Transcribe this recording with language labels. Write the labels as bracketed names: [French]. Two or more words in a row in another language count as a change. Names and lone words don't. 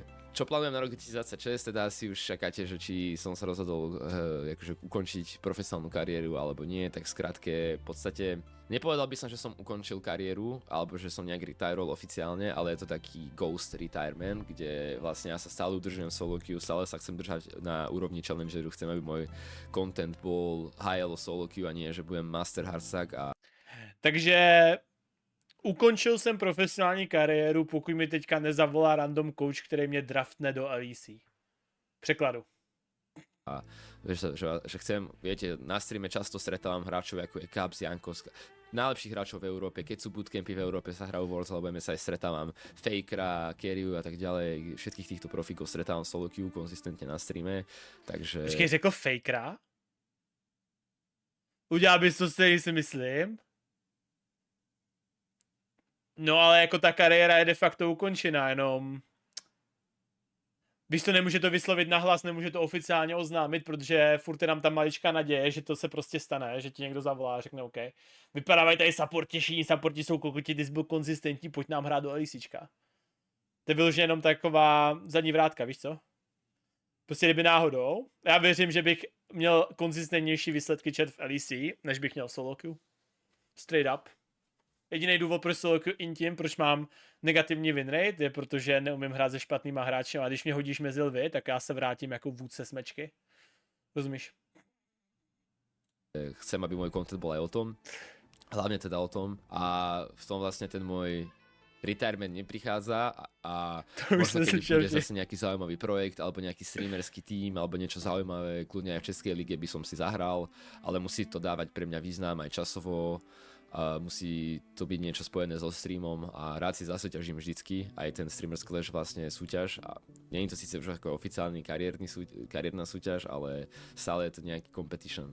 [Slovak] Čo plánujem na rok 2026, teda asi už čakáte, že či som sa rozhodol akože ukončiť profesionálnu kariéru alebo nie, tak skrátke v podstate nepovedal by som, že som ukončil kariéru alebo že som nejak retiroval oficiálne, ale je to taký [English] ghost retirement, [Slovak] kde vlastne ja sa stále udržujem [English] solo queue, [Slovak] stále sa chcem držať na úrovni challengeru, chcem, aby môj content bol [English] high elo solo queue [Slovak] a nie, že budem [English] master hardsack [Slovak] a... [Czech] Takže ukončil jsem profesionální kariéru, pokud mi teďka nezavolá random coach, který mě draftne do LEC. Překladu. [Slovak] A že chcem, viete, na streame často stretávam hráčov ako je Cubs, Jankos, najlepších hráčov v Európe, keď sú bootcampy v Európe, sa hrajú Worlds, alebo sa aj stretávam Fakera, Kerryu a tak ďalej, všetkých týchto profíkov stretávam [English] solo queue [Slovak] konzistentne na streame, takže... [Czech] Počkej, řekl Fakera? Udělal bys to stejný, si myslím. No ale jako ta kariéra je de facto ukončená, jenom... Víš to, nemůže to vyslovit nahlas, nemůže to oficiálně oznámit, protože furt je nám tam maličká naděje, že to se prostě stane, že ti někdo zavolá a řekne OK. Vypadávají tady supporti, všichni supporti jsou kokoti, ty jsi byl konzistentní, pojď nám hrát do LECčka. To byl už jenom taková zadní vrátka, víš co? Prostě kdyby náhodou, já věřím, že bych měl konzistentnější výsledky chat v LEC, než bych měl [English] solo queue. Straight up. [Czech] Jediný důvod, proč [English] solo queue [Czech] intím, proč mám negativní [English] win rate, [Czech] je protože neumím hrát se špatnýma hráči a když mě hodíš mezi lvy, tak já se vrátím jako vůdce smečky. Rozumíš? [Slovak] Chcem, aby môj content bol aj o tom, hlavne teda o tom a v tom vlastne ten môj retirement neprichádza a možno keď bude zase nejaký zaujímavý projekt alebo nejaký streamerský tím alebo niečo zaujímavé, kľudne aj v Českej lige by som si zahral, ale musí to dávať pre mňa význam aj časovo, musí to byť niečo spojené so streamom a rád si zasúťažím vždycky, aj ten Streamers Clash vlastne je súťaž a nie je to síce už ako oficiálny kariérna súťaž, ale stále je to nejaký competition.